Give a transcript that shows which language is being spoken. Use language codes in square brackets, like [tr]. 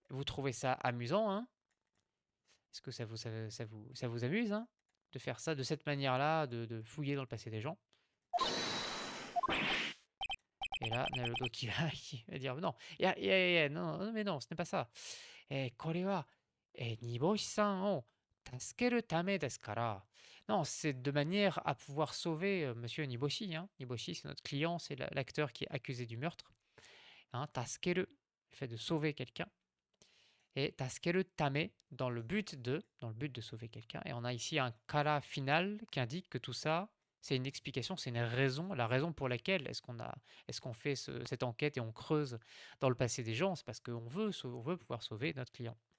[fr] Vous trouvez ça amusant, hein? Est-ce que ça vous amuse, hein, de faire ça de cette manière-là, de fouiller dans le passé des gens? Et là, Naruto qui va dire non. Non, non, mais non, ce n'est pas ça. [ja] これは、煮干しさんを助けるためですから。 [fr] Non, c'est de manière à pouvoir sauver Monsieur Niboshi. Hein. Niboshi, c'est notre client, c'est l'acteur qui est accusé du meurtre. Hein, taskeru, le fait de sauver quelqu'un. Et taskeru tame, dans le but de sauver quelqu'un. Et on a ici un kara final qui indique que tout ça, c'est une explication, c'est une raison, la raison pour laquelle est-ce qu'on fait cette enquête et on creuse dans le passé des gens, c'est parce qu'on veut pouvoir sauver notre client.